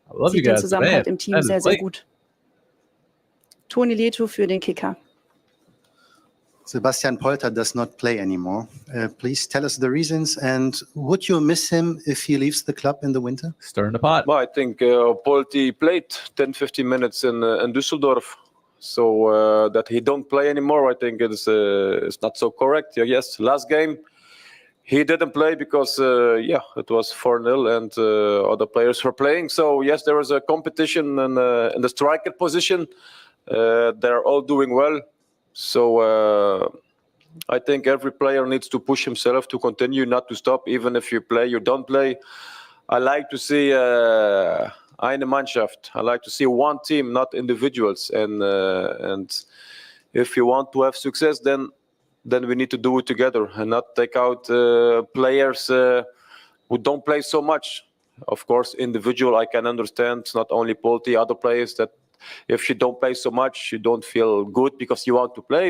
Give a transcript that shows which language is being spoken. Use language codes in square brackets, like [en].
[de] Sieht den Zusammenhalt im Team sehr, sehr gut. Toni Leto für den Kicker. [en] Sebastian Polter does not play anymore. Please tell us the reasons, and would you miss him if he leaves the club in the winter? Stirring the pot. Well, I think Polti played 10-15 minutes in Düsseldorf. So that he don't play anymore, I think it's not so correct. Yes, last game he didn't play because it was 4-0 and other players were playing. So yes, there was a competition in the striker position. They're all doing well. So I think every player needs to push himself to continue, not to stop. Even if you play, you don't play. I like to see [de] eine Mannschaft. [en] I like to see one team, not individuals. And if you want to have success, then we need to do it together and not take out players who don't play so much. Of course, individual, I can understand. Not only Polti, other players that if you don't play so much, you don't feel good because you want to play.